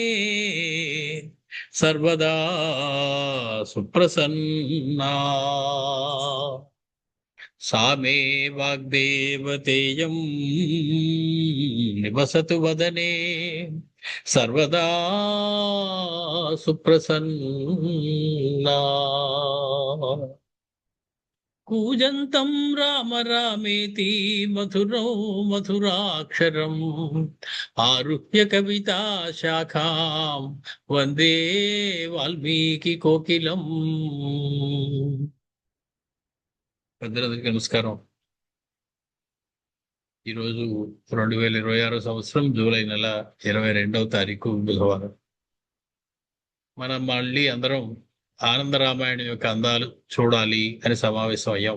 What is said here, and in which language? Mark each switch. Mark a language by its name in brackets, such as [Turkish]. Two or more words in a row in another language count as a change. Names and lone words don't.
[Sanskrit] सर्वदा सुप्रसन्ना सा मे वाग्देवतेयं निवसतु वदने सर्वदा सुप्रसन्ना कूजन्तं राम रामेति मधुरो मधुराक्षरम् आरुह्य कविता शाखां వందే వాల్మీకి కోకిలం. [Telugu] పెద్దలందరికీ నమస్కారం. ఈరోజు 2026 సంవత్సరం జూలై నెల 22వ తారీఖు బుధవారం. మనం మళ్ళీ అందరం ఆనందరామాయణం యొక్క అందాలు చూడాలి అని సమావేశం అయ్యాం.